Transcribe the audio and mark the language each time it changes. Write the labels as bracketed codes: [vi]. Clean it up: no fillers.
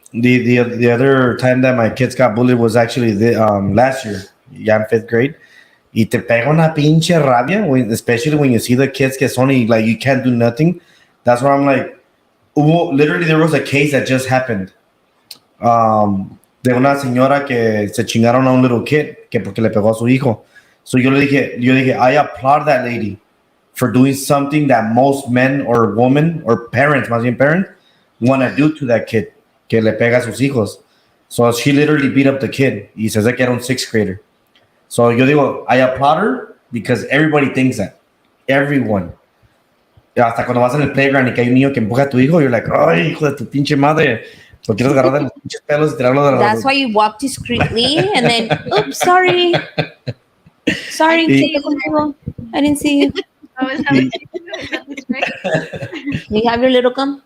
[en] The other time that my kids got bullied was actually last year. Yeah, in 5th grade. [es] Y te pega una pinche rabia, [en] especially when you see the kids [es] que son y [en] like you can't do nothing. That's where I'm like, literally there was a case that just happened. [es] De una señora que se chingaron a un [en] little kid [es] que porque le pegó a su hijo. [en] So [es] yo dije, [en] I applaud that lady for doing something that most men or women or parents, [es] más bien [en] parents, want to do to that kid [es] que le pega a sus hijos. [en] So she literally beat up the kid. [es] Y se hace que era un [en] 6th grader. So [es] yo digo, [en] I applaud her because everybody thinks that. Everyone. [es] Hasta cuando vas en el playground y que hay un niño que empuja a tu hijo, [en] you're like, [es] ay, hijo de tu pinche madre. Lo quieres agarrar de los pinches pelos y tirarlo de la... [en] That's why you walk discreetly and then, oops, sorry. Sorry, [es] ¿qué contigo? [en] I didn't see you. Oh, is that what you do? Is that the trick? You have your little gum.